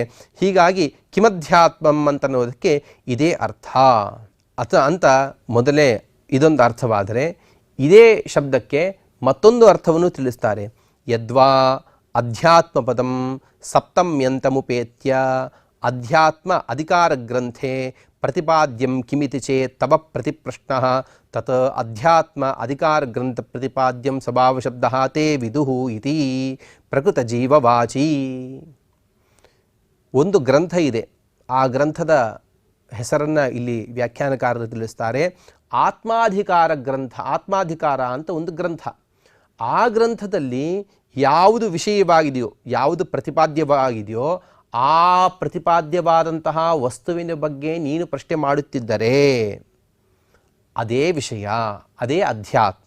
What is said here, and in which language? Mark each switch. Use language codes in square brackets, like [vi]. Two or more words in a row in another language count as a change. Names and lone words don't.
[kn] ಹೀಗಾಗಿ ಕಿಮಧ್ಯಾತ್ಮಂ ಅಂತನ್ನೋದಕ್ಕೆ ಇದೇ ಅರ್ಥ ಅಂತ ಮೊದಲೇ ಇದೊಂದು ಅರ್ಥವಾದರೆ, ಇದೇ ಶಬ್ದಕ್ಕೆ ಮತ್ತೊಂದು ಅರ್ಥವನ್ನು ತಿಳಿಸ್ತಾರೆ. [sa] ಯದ್ವಾ ಅಧ್ಯಾತ್ಮ ಪದಂ ಸಪ್ತಮ್ಯಂತಮುಪೇತ್ಯ ಅಧ್ಯಾತ್ಮ ಅಧಿಕಾರ ಗ್ರಂಥೆ ಪ್ರತಿಪಾದ್ಯಂ ಕಿಮಿತಿ ಚೇತ್ ತವ ಪ್ರತಿಪ್ರಶ್ನಃ ತತ್ ಅಧ್ಯಾತ್ಮ ಅಧಿಕಾರ ಗ್ರಂಥ ಪ್ರತಿಪಾದ್ಯಂ ಸ್ವಭಾವಶಬ್ದಃ ತೇ ವಿದುಃ ಇತಿ ಪ್ರಕೃತ ಜೀವವಾಚಿ. [kn] ಒಂದು ಗ್ರಂಥ ಇದೆ, ಆ ಗ್ರಂಥದ ಹೆಸರನ್ನು ಇಲ್ಲಿ ವ್ಯಾಖ್ಯಾನಕಾರರು ತಿಳಿಸ್ತಾರೆ. ಆತ್ಮಾಧಿಕಾರ ಗ್ರಂಥ, ಆತ್ಮಾಧಿಕಾರ ಅಂತ ಒಂದು ಗ್ರಂಥ. ಆ ಗ್ರಂಥದಲ್ಲಿ ಯಾವುದು ವಿಷಯವಾಗಿದೆಯೋ, ಯಾವುದು ಪ್ರತಿಪಾದ್ಯವಾಗಿದೆಯೋ, ಆ ಪ್ರತಿಪಾದ್ಯವಾದಂತಹ ವಸ್ತುವಿನ ಬಗ್ಗೆ ನೀನು ಪ್ರಶ್ನೆ ಮಾಡುತ್ತಿದ್ದರೆ ಅದೇ ವಿಷಯ, ಅದೇ ಅಧ್ಯಾತ್ಮ.